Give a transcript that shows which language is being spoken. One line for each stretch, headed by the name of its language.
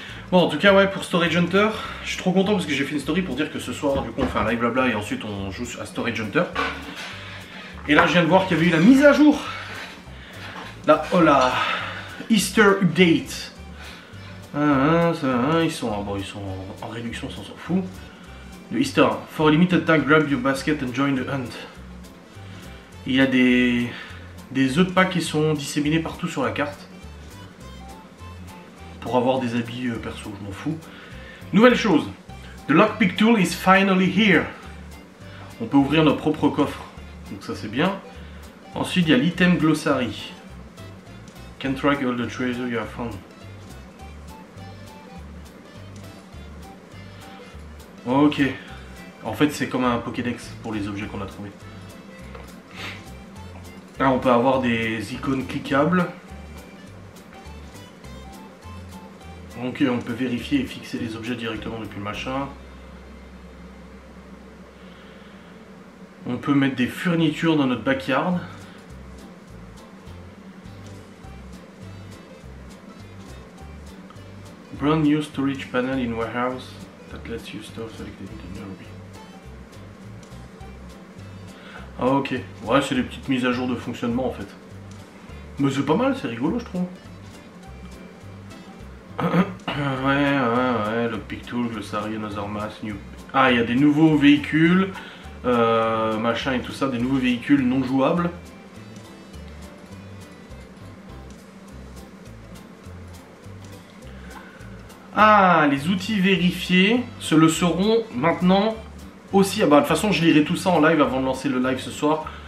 French: Bon, en tout cas, ouais, pour Storage Hunter, je suis trop content parce que j'ai fait une story pour dire que ce soir, du coup, on fait un live blabla et ensuite on joue à Storage Hunter. Et là, je viens de voir qu'il y avait eu la mise à jour. Là, oh là, Easter Update. Ils sont en réduction, ça on s'en fout. Le Easter,
English: for a limited time, grab your basket and join the hunt.
French: Il y a des œufs de Pâques qui sont disséminés partout sur la carte. Pour avoir des habits perso, je m'en fous. Nouvelle chose,
English: the lockpick tool is finally here.
French: On peut ouvrir notre propre coffre, donc ça c'est bien. Ensuite il y a l'item glossary.
English: Can track all the treasure you have found.
French: Ok, en fait c'est comme un Pokédex pour les objets qu'on a trouvés. Là on peut avoir des icônes cliquables. Donc on peut vérifier et fixer les objets directement depuis le machin. On peut mettre des fournitures dans notre backyard.
English: Brand new storage panel in warehouse that lets you store selected in your.
French: Ah ok, ouais c'est des petites mises à jour de fonctionnement en fait. Mais c'est pas mal, c'est rigolo je trouve. Ouais,
English: lockpick tool, glossary, another mass, new.
French: Ah, il y a des nouveaux véhicules, machin et tout ça, des nouveaux véhicules non jouables. Ah, les outils vérifiés le seront maintenant aussi. Ah bah de toute façon je lirai tout ça en live avant de lancer le live ce soir.